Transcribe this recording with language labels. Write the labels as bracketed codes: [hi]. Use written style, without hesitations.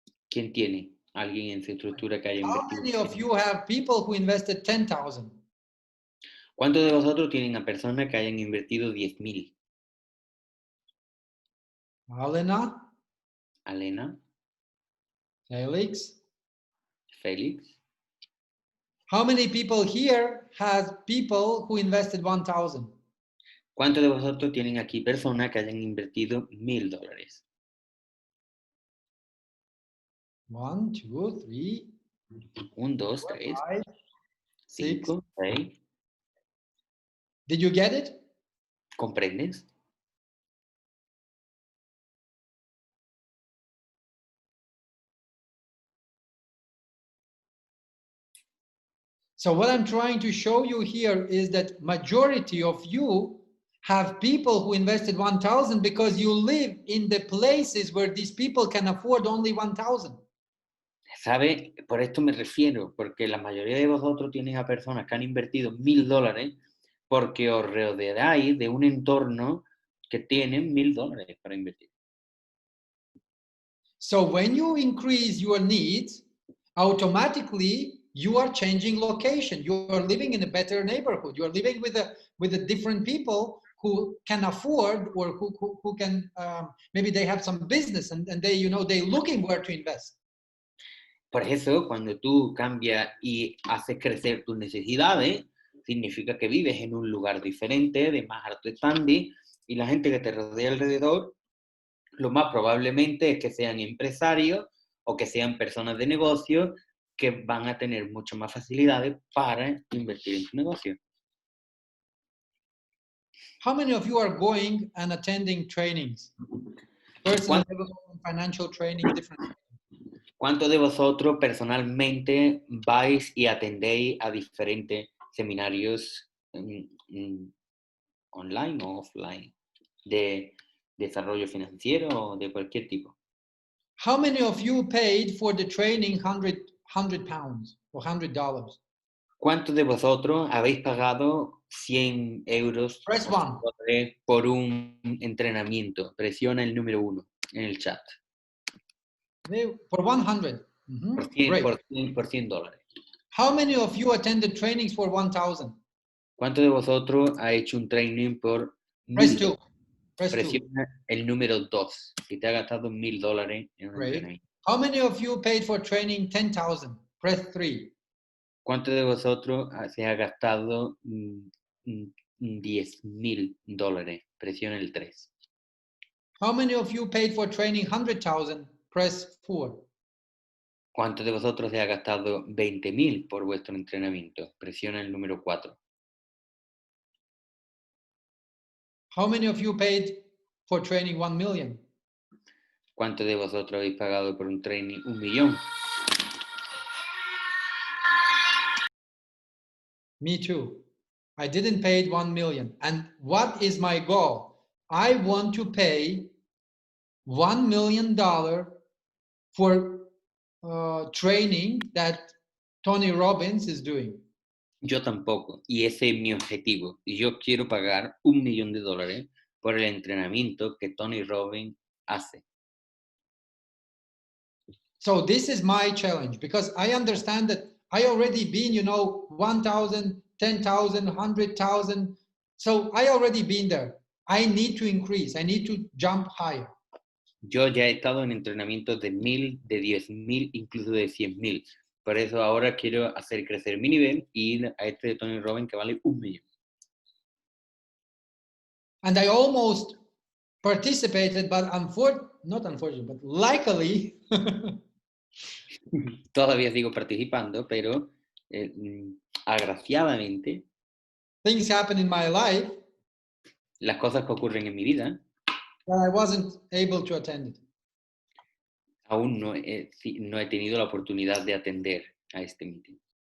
[es] ¿Quién tiene alguien en su estructura que haya [en] How [es] invertido? [en] many of you have people who invested 10,000? [es] ¿Cuántos de vosotros tienen a personas que hayan invertido 10,000? [en] Alena, [es] Alena, [en] Felix. [es] Félix. [en] How many people here has people who invested 1,000? [es] ¿Cuántos de vosotros tienen aquí personas que hayan invertido $1,000? [en] 1, 2, 3, [es] 1, 2, 3, [en] 5, 6. [es] 5, 6. [en] Did you get it? [es] ¿Comprendes? [en] So what I'm trying to show you here is that majority of you have people who invested 1,000 because you live in the places where these people can afford only 1,000. [es] ¿Sabe? Por esto me refiero, porque la mayoría de vosotros tienen a personas que han invertido $1,000 porque os rodeáis de un entorno que tienen $1,000 para invertir. [en] So when you increase your needs, automatically you are changing location. You are living in a better neighborhood. You are living with a different people who can afford, or who can maybe they have some business and they they're looking where to invest. [es] Por eso, cuando tú cambias y haces crecer tus necesidades, significa que vives en un lugar diferente, de más alto standing, y la gente que te rodea alrededor, lo más probablemente es que sean empresarios o que sean personas de negocio que van a tener mucho más facilidades para invertir en tu negocio. [en] How many of you are going and attending trainings? Personal development, financial training, different. [es] ¿Cuántos de vosotros personalmente vais y atendéis a diferentes seminarios online o offline de desarrollo financiero o de cualquier tipo? [en] How many of you paid for the training £100 or $100? [es] ¿Cuántos de vosotros habéis pagado 100 euros [en] Press one. [es] por un entrenamiento? Presiona el número 1 en el chat. [en] For 100. [es] Por $100. [en] How many of you attended trainings for 1,000? [es] ¿Cuántos de vosotros ha hecho un training por [en] Press [es] 1.000 [en] 2. [es] dólares? [en] Press 2. [es] Presiona el número 2. Si te ha gastado $1.000 en un [en] Great. [es] entrenamiento. [en] How many of you paid for training 10,000? Press 3. [es] ¿Cuántos de vosotros se ha gastado $10.000? Presiona el 3. [en] How many of you paid for training 100,000? Press 4. [es] ¿Cuántos de vosotros se ha gastado 20.000 por vuestro entrenamiento? Presiona el número 4. [en] How many of you paid for training 1 million? [es] ¿Cuántos de vosotros habéis pagado por un training 1.000.000? [en] Me too. I didn't pay 1 million. And what is my goal? I want to pay $1 million for training that Tony Robbins is doing. [es] Yo tampoco. Y ese es mi objetivo. Y yo quiero pagar $1.000.000 por el entrenamiento que Tony Robbins hace. [en] So this is my challenge because I understand that I already been, 1,000, 10,000, 100,000. So I already been there. I need to increase. I need to jump higher. [es] Yo ya he estado en entrenamientos de 1.000, de 10.000, incluso de 100.000. Por eso ahora quiero hacer crecer mi nivel y ir a este de Tony Robbins que vale $1.000.000. [en] And I almost participated, but not unfortunately, but luckily, [es] Todavía sigo participando, pero agraciadamente [en] things happen in my life [es] las cosas que ocurren en mi vida [en] that I wasn't able to attend it. [es] aún no he tenido la oportunidad de atender a este meeting.